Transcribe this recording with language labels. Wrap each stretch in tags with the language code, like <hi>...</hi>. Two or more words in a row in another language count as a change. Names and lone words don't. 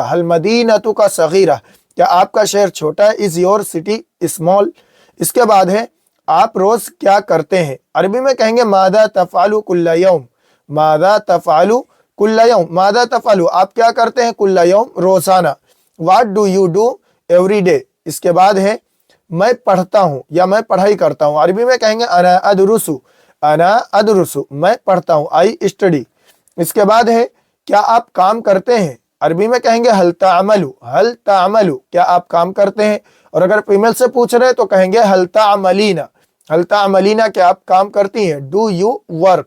<ar>هل مدينتك صغيرة,</ar> <hi>क्या आपका शहर छोटा है।</hi> <en>Is your city small.</en> <hi>इसके बाद है आप रोज क्या करते हैं। अरबी में कहेंगे</hi> <ar>ماذا تفعل كل يوم. ماذا تفعل كل يوم, ماذا تفعل</ar> <hi>आप क्या करते हैं,</hi> <ar>كل يوم</ar> <hi>रोजाना।</hi> <en>What do you do every day.</en> <hi>इसके बाद है मैं पढ़ता हूँ या मैं पढ़ाई करता हूँ। अरबी में कहेंगे</hi> <ar>أنا أدرس. أنا أدرس,</ar> <hi>मैं पढ़ता हूँ,</hi> <en>I study.</en> <hi>इसके बाद है क्या आप काम करते हैं। अरबी में कहेंगे</hi> <ar>هل تعمل. هل تعمل,</ar> <hi>क्या आप काम करते हैं। और अगर फीमेल से पूछ रहे हैं तो कहेंगे</hi> <ar>هل تعملين. هل تعملين,</ar> <hi>क्या आप काम करती हैं।</hi> <en>Do you work.</en>